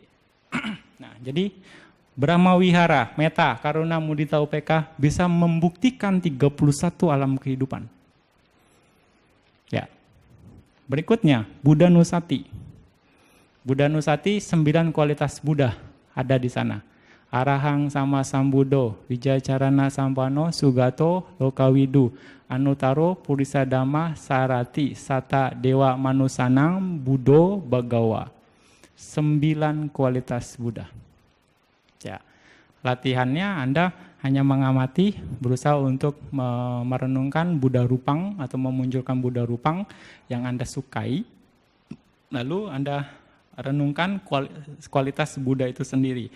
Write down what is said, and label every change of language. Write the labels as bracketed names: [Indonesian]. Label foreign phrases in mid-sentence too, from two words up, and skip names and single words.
[Indonesian] Nah, jadi Brahma Wihara, Metta, Karuna, Mudita, UPK bisa membuktikan 31 alam kehidupan. Ya. Berikutnya, Buddha Nusati. Buddha Nusati 9 kualitas Buddha ada di sana. [Pali] Arahang sama Sambudo, Wijacarana Sampano, Sugato, Lokawidu, Anutaro, Purisa Dhamma, Sarati, Sata, Dewa Manusanang, Buddho, Bagawa. [Indonesian] 9 kualitas Buddha. Ya, latihannya Anda hanya mengamati, berusaha untuk merenungkan Buddha Rupang atau memunculkan Buddha Rupang yang Anda sukai. Lalu Anda renungkan kualitas Buddha itu sendiri.